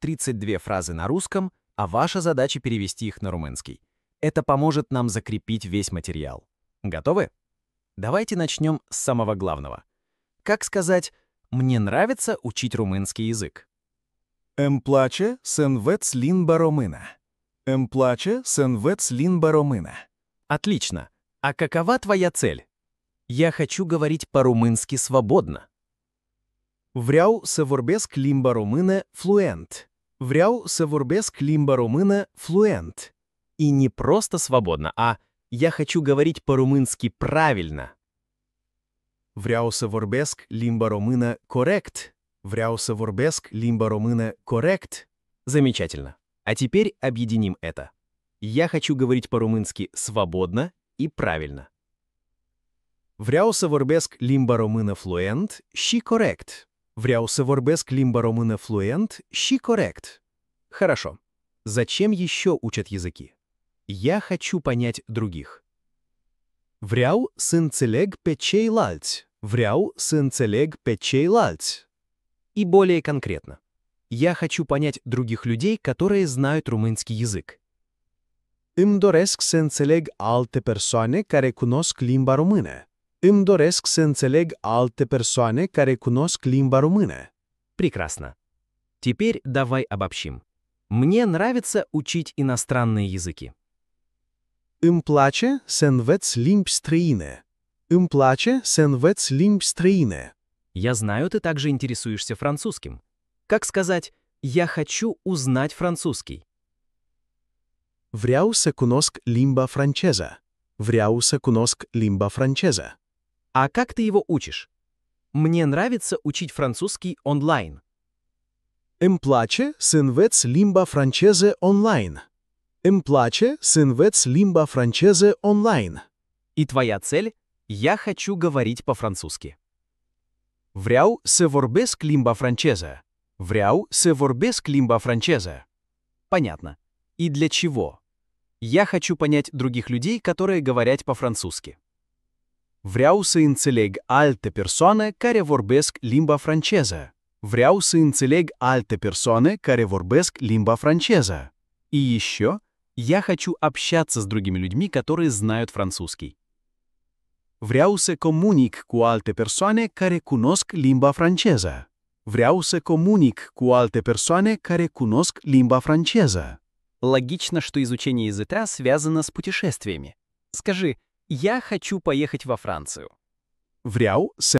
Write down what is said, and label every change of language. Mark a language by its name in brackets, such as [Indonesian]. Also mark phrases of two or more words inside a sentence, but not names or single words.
[Russian] 32 фразы на русском, а ваша задача перевести их на румынский. Это поможет нам закрепить весь материал. Готовы? Давайте начнем с самого главного. Как сказать «мне нравится учить румынский язык»? [Romanian] Îmi place să învăț limba română. Îmi place să învăț limba română. [Russian] Отлично. А какова твоя цель? Я хочу говорить по-румынски свободно. [Romanian] Vreau să vorbesc limba română fluent. Vreau să vorbesc limba română fluent. [Russian] И не просто свободно, а я хочу говорить по-румынски правильно. [Romanian] Vreau să vorbesc limba română corect. Vreau să vorbesc limba română corect. [Russian] Замечательно. А теперь объединим это. Я хочу говорить по-румынски свободно и правильно. [Romanian] Vreau să vorbesc limba română fluent și corect. Vreau să vorbesc limba română fluent și corect. [Russian] Хорошо. Зачем еще учат языки? Я хочу понять других. [Romanian] Vreau să înțeleg pe ceilalți. Vreau să înțeleg pe ceilalți. [Russian] И более конкретно. Я хочу понять других людей, которые знают румынский язык. [Romanian] Îmi doresc să înțeleg alte persoane care cunosc limba română. Îmi doresc să înțeleg alte persoane care cunosc limba română. [Russian] Прекрасно. Теперь давай обобщим. Мне нравится учить иностранные языки. [Romanian] Îmi place să învăț limbi străine. Îmi place să învăț limbi străine. [Russian] Я знаю, ты также интересуешься французским. Как сказать «я хочу узнать французский»? [Romanian] Vreau să cunosc limba franceză. Vreau să cunosc limba franceză. [Russian] А как ты его учишь? Мне нравится учить французский онлайн. [Romanian] Îmi place să învăț limba franceză online. Îmi place să învăț limba franceză online. [Russian] И твоя цель – я хочу говорить по-французски. [Romanian] Vreau să vorbesc limba franceză. Vreau să vorbesc limba franceză. [Russian] Понятно. И для чего? Я хочу понять других людей, которые говорят по-французски. [Romanian] Vreau să înțeleg alte persoane care vorbesc limba franceză. Vreau să înțeleg alte persoane care vorbesc limba franceză. [Russian] И еще я хочу общаться с другими людьми, которые знают французский. [Romanian] Vreau să comunic cu alte persoane care cunosc limba franceză. Vreau să comunic cu alte persoane care cunosc limba franceză. [Russian] Логично, что изучение языка связано с путешествиями. Скажи, я хочу поехать во Францию. [Romanian] Vreau să